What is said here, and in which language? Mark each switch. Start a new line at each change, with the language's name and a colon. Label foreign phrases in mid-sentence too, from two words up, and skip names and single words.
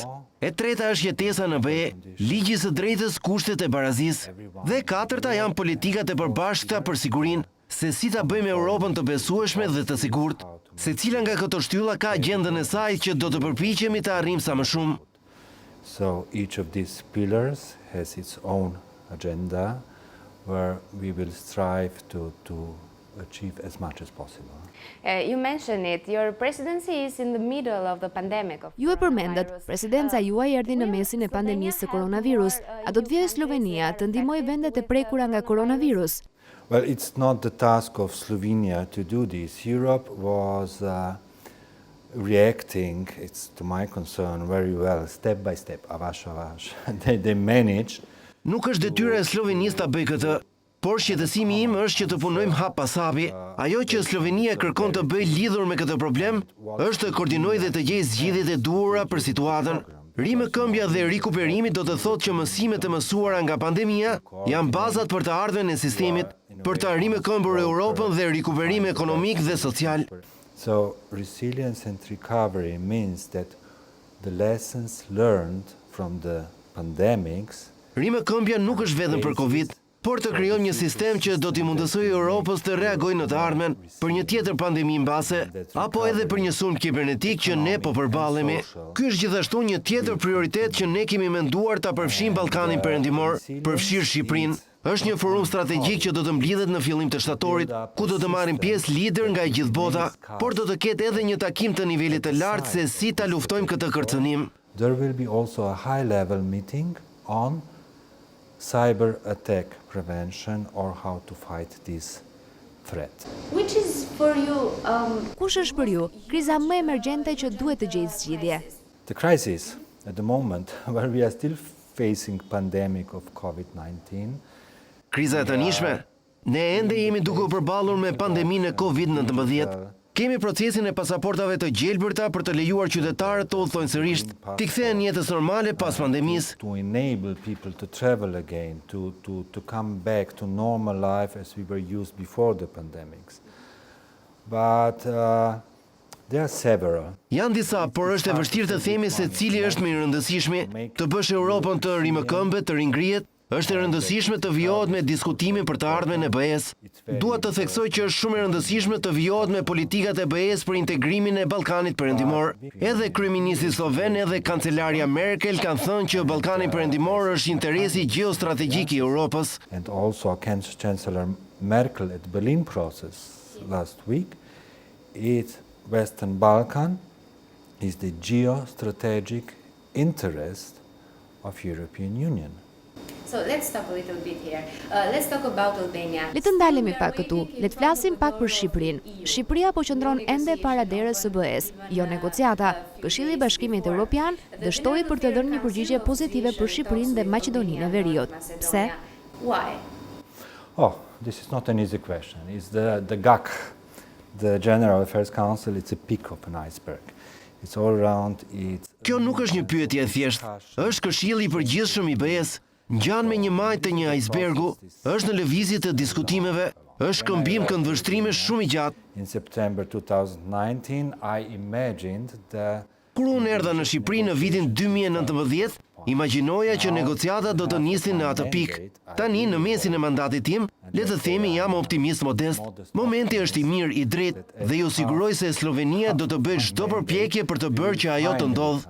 Albanian: E treta është jetesa në BE, ligji së drejtës, kushtet e barazisë. Dhe katërta janë politikat e përbashkëta për sigurinë, se si ta bëjmë Europën të besueshme dhe të sigurt. Secila nga këto shtylla ka agjendën e saj që do të përpiqemi të arrijmë sa më shumë.
English: So each of these pillars has its own agenda where we will strive to achieve as much as possible. You mentioned it, your presidency is in the middle of the pandemic.
Albanian: Ju e përmendet, presidenca juaj erdhi në mesin e pandemisë së koronavirus. A do të vijë Slovenia të ndihmojë vendet e prekura nga koronavirus?
English: Well, it's not the task of Slovenia to do this. Europe was reacting, it's to my concern, very well, step by step,
Albanian: avash avash.
English: They managed.
Albanian: Nuk është detyra e Slovenisë ta bëjë këtë, por shqetësimi im është që të punojmë hap pas hapi. Ajo që Slovenia kërkon të bëjë lidhur me këtë problem është të koordinojë dhe të gjejë zgjidhjet e duhura për situatën. Rimëkëmbja dhe rikuperimi do të thotë që mësimet e mësuara nga pandemia janë bazat për të ardhmen e sistemit, për të rimëkëmbur Europën dhe rikuperim ekonomik dhe social.
English: So resilience and recovery means that the lessons learned from the pandemics.
Albanian: Rimëkëmbja nuk është vetëm për Covid, por të krijojmë një sistem që do t'i mundësojë Europës të reagojë në të ardhmen për një tjetër pandemi mbase, apo edhe për një sulm kibernetik që ne po përballemi. Ky është gjithashtu një tjetër prioritet që ne kemi menduar ta përfshijmë Ballkanin Perëndimor, përfshir Shqipërinë. Është një forum strategjik që do të mblidhet në fillim të shtatorit, ku do të marrin pjesë lider nga gjithë bota, por do të ketë edhe një takim të nivelit të lartë se si ta luftojmë këtë kërcënim.
English: There will be also a high-level meeting on cyber attack prevention or how to fight this threat. Which is for you,
Albanian: Kush është për ju kriza më emergjente që duhet të gjejë zgjidhje?
English: The crisis at the moment where we are still facing pandemic of COVID-19.
Albanian: Kriza e tënishme, ne ende jemi duke u përballur me pandeminë e COVID-19. Kemi procesin e pasaportave të gjelbërta për të lejuar qytetarët të udhëtojnë sërish, t'i kthehen jetës normale pas pandemisë.
English: To enable people to travel again, to come back to normal life as we were used before the pandemics. But there are several.
Albanian: Janë disa, por është e vështirë të themi se cili është më i rëndësishmi, të bësh Europën të rimëkëmbë, të ringrihet. Është e rëndësishme të vijohet me diskutimin për të ardhmen e BE-s. Dua të theksoj që është shumë e rëndësishme të vijohet me politikat e BE-s për integrimin e Ballkanit Perëndimor. Edhe kryeministri sloven edhe kancelarja Merkel kanë thënë që Ballkani Perëndimor është interesi gjeostrategjik i Europës.
English: And also Chancellor Merkel at the Berlin process last week, Western Balkan is the geostrategic interest of European Union. So let's stop a little bit here. Let's talk about Albania.
Albanian: Le të ndalemi pak këtu. Le të flasim pak për Shqipërinë. Shqipëria po qëndron ende para derës së SHBA-s, jo negociata. Këshilli i Bashkimit Evropian dështoi për të dhënë një përgjigje pozitive për Shqipërinë dhe Maqedoninë e Veriut. Pse?
English: Why? Oh, this is not an easy question. It's the GAC, the General Affairs Council, it's a peak of an iceberg. It's all around, it's...
Albanian: Kjo nuk është një pyetje e thjeshtë, është këshilli i përgjithshëm i BE-s, ngjan me një majtë të një icebergu, është në lëvizje të diskutimeve, është këmbim këndvështrime shumë i gjatë.
English: In September 2019, I imagined that...
Albanian: Kur unë erdha në Shqipëri në vitin 2019, imagjinoja që negociatat do të nisin në atë pikë. Tani, në mesin e mandatit tim, le të themi jam optimist modest. Momenti është i mirë, i drejtë, dhe ju siguroj se Sllovenia do të bëjë çdo përpjekje për të bërë që ajo të ndodhë.